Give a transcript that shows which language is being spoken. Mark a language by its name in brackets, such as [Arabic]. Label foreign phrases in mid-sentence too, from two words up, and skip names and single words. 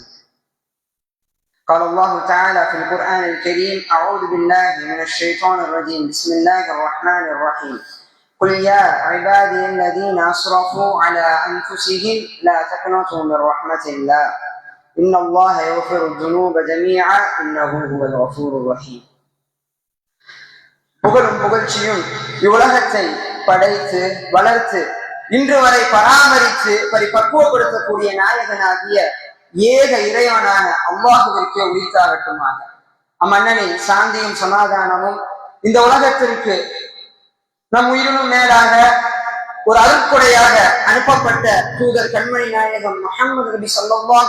[Arabic] قال الله تعالى في القرآن الكريم أعوذ بالله من الشيطان الرجيم بسم الله الرحمن الرحيم قل يا عبادي الذين أسرفوا على أنفسهم لا تقنطوا من رحمة الله إن الله يغفر الذنوب جميعا إنه هو الغفور الرحيم. [Tamil] புகழும் புகழ்ச்சியும் இவ்வுலகத்தை படைத்து வளர்த்து இன்று வரை பராமரித்து பரிபக்குவப்படுத்தக்கூடிய நாயகனாகிய ஏக இறைவனான அல்லாஹுவிற்கு உரித்தாகட்டுமாக. அம்மன்னனின் சாந்தியும் சமாதானமும் இந்த உலகத்திற்கு நம் உயிரினும் மேலாக ஒரு அருட்கொடையாக அனுப்பப்பட்ட தூதர் கண்மணி நாயகம் முஹம்மது நபி ஸல்லல்லாஹு